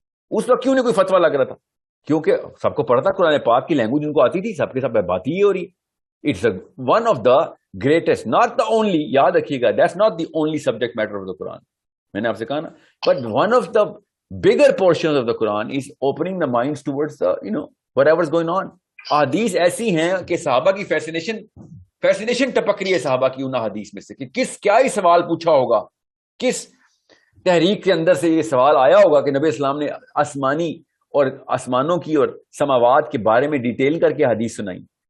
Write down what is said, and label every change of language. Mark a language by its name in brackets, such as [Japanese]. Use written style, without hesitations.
[Hindi] उस वक्त क्यों नहीं कोई फतवा लग रहा था? क्योंकि सबको पढ़ा था कुरान पाक की लैंग्वेज उनको आती थी, सबके सब बात ही हो रही. [English] It's one of the greatest, not the only, याद रखिएगा, that's not the only subject matter of the Quran. मैंने आपसे कहा ना, but one of the bigger portions of the Quran is opening the minds towards the whatever's going on. [Hindi] हदीस ऐसी हैं कि सहाबा की फैसिनेशन टपक रही है सहाबा की उन हदीस में से कि क्या ही सवाल पूछा होगा, किस तहरीक के अंदर से ये सवाल आया होगा कि नबी इस्लाम ने आसमानी और आसमानों की और समावात के बारे में डिटेल करके हदीस सुनाई.